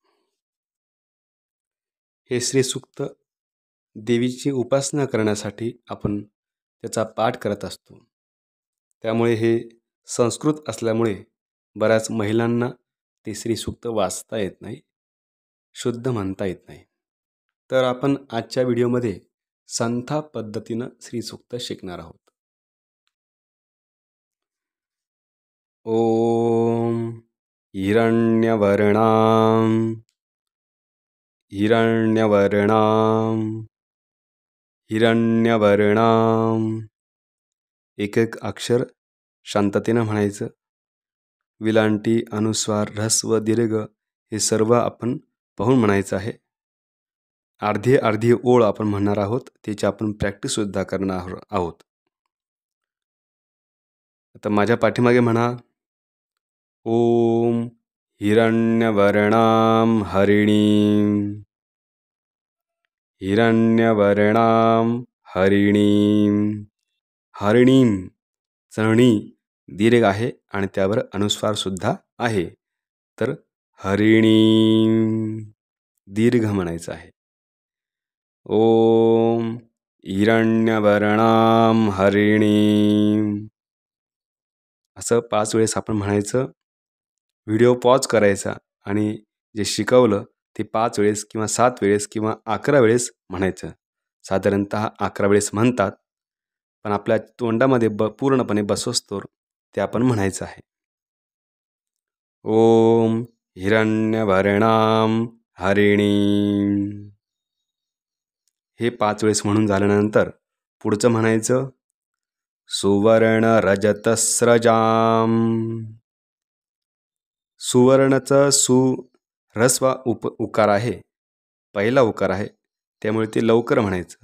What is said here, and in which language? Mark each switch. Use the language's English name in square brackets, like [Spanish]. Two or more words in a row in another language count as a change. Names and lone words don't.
[Marathi] हे श्री सूक्त देवीची उपासना करण्यासाठी आपण त्याचा पाठ करत असतो. त्यामुळे हे संस्कृत असल्यामुळे बऱ्याच महिलांना ते श्री सूक्त वाचता येत नाही, शुद्ध म्हणता येत नाही. तर आपण आजच्या व्हिडिओमध्ये संथा पद्धतीनं श्री सूक्त शिकणार आहोत. [Sanskrit] ओम हिरण्यवर्णां हिरण्यवर्णां हिरण्यवर्णां. [Marathi] एक एक अक्षर शांततेनं म्हणायचं. विलांटी, अनुस्वार, ऱ्हस्व, दीर्घ हे सर्व आपण पाहून म्हणायचं आहे. अर्धी अर्धी ओळ आपण म्हणणार आहोत. त्याची आपण प्रॅक्टिससुद्धा करणार आहोत. आता माझ्या पाठीमागे म्हणा. [Sanskrit] ओम हिरण्यवर्णां हरिणीं हिरण्यवर्णां हरिणीं. [Marathi] हरिणीं चरणी दीर्घ आहे आणि त्यावर अनुस्वार सुद्धा आहे. तर हरिणीं दीर्घ म्हणायचं आहे. [Sanskrit] ओम हिरण्यवर्णां हरिणीं [Marathi] असं 5 वेळेस आपण म्हणायचं. व्हिडिओ पॉज करायचा आणि जे शिकवलं ते 5 वेळेस किंवा 7 वेळेस किंवा 11 वेळेस म्हणायचं. साधारणतः 11 वेळेस म्हणतात, पण आपल्या तोंडामध्ये पूर्णपणे बसोस्तोवर ते आपण म्हणायचं आहे. [Sanskrit] ओम हिरण्यवर्णां हरिणीं. [Marathi] हे 5 वेळेस म्हणून झाल्यानंतर पुढचं म्हणायचं. [Sanskrit] सुवर्ण रजतस्रजां. [Marathi] सुवर्णचं सु ह्रस्व उकार आहे, पहिला उकार आहे, त्यामुळे ते लवकर म्हणायचं.